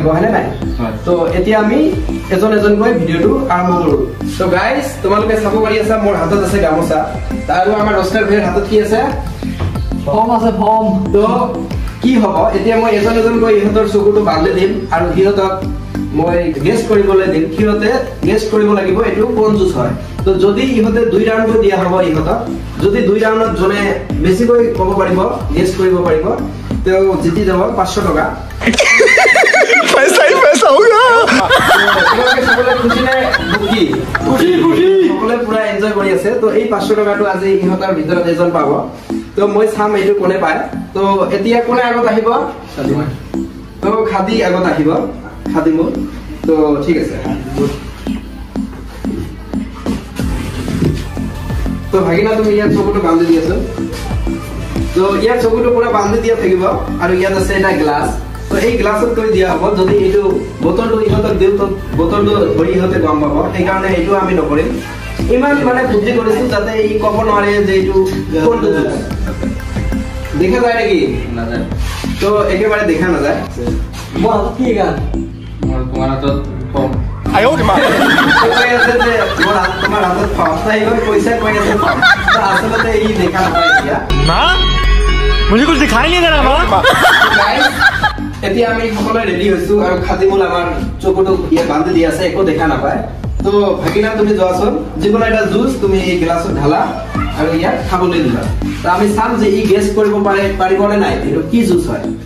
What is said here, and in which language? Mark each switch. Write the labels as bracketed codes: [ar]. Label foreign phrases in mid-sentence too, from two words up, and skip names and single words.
[as] হয়নে নাই তো এতিয়া আমি এজন এজনকৈ ভিডিওটো আৰম্ভ কৰো তো গাইস তোমালোকে চাব পাৰি আছা মোৰ হাতত আছে গামোচা আৰু আমাৰ রোস্টার ভাইৰ হাতত কি আছে ফৰ্ম আছে ফৰ্ম তো কি হ'ব এতিয়া মই এজন এজনকৈ ইহঁতৰ চকুটো বান্ধি দিম আৰু সিহঁতক মই গেছ কৰিবলৈ দিম সিহঁতে গেছ কৰিব লাগিব এইটো কোন জুস হয় তো যদি ইহঁতে দুই ৰাউণ্ড দিয়া হ'ব ইহঁতক যদি দুই ৰাউণ্ডত জনে বেছিকৈ ক'ব পাৰিব গেছ কৰিব পাৰিব তেও জিতি যাব 500 টকা [hi] पैसा ही पैसा होगा [as] তোমালোকে সকলে খুশি নে দুখী খুশি খুশি সকলে পুৰা এনজয় কৰি আছে তো এই 500 টকাটো আজি ইহঁতৰ ভিতৰত এজন পাব তো মই চাম এইটো কোনে পায় তো এতিয়া কোনে আগত আহিব তো খাদি আগত আহিব খাদিমু তো ঠিক আছে তো ভাগিনা তুমি ইয়াত চকুটো বান্ধি দি আছো তো ইয়াত চকুটো পুৰা বান্ধি দিয়া থাকিব আৰু ইয়াত আছে এটা গ্লাস তো এই গ্লাসত কৰি দিয়া হ'ব যদি এইটো বোতলটো ইহঁতক দিও তো বোতলটো ধৰি ইহঁতে গম পাব সেই কাৰণে এইটো আমি নকৰিম ইমান মানে বুদ্ধি কৰিছো যাতে এই ক'ব নোৱাৰে যে এইটো কোনটো দেখা যায় নাকি না যায় তো একেবারে দেখা না যায় মোৰ হাতত কি গান মোৰ তোমাৰ হাতত ফৰ্ম কৈ আছে যে তোমাৰ হাতত ফাই গৈ পইচা কৈ আছে আচলতে ই দেখা নাপায় এতিয়া [hi] माँ मुझे कुछ दिखाई नहीं दे रहा माँ [as] গাইস এতিয়া আমি সকলোৱে ৰেডি হৈছো আৰু খাদিমুল আমাৰ চকুটো ইয়া বান্ধি দি আছে একো দেখা নাপায় তো ভাগিনা তুমি যোৱাচোন যিকোনো এটা জুচ তুমি এই গ্লাছত ঢালা আৰু ইয়াক খাবলৈ দিলা তো আমি চাম যে ই গেছ কৰিব পাৰিব নে নাই এইটো কি জুচ হয়